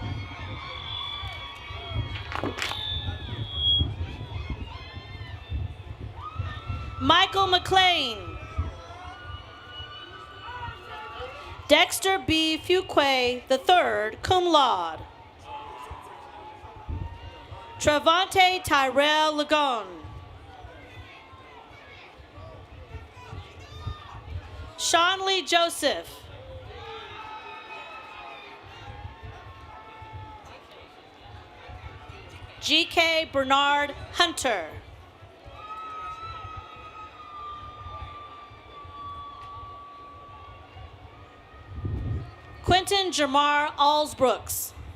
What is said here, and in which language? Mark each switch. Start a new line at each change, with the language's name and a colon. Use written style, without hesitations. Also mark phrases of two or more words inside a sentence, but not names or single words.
English: Michael McLean. Dexter B. Fuquay III,
Latin: cum laude.
English: Travante Tyrell Lagon. Sean Lee Joseph. G.K. Bernard Hunter. Quentin Jamar Allsbrooks.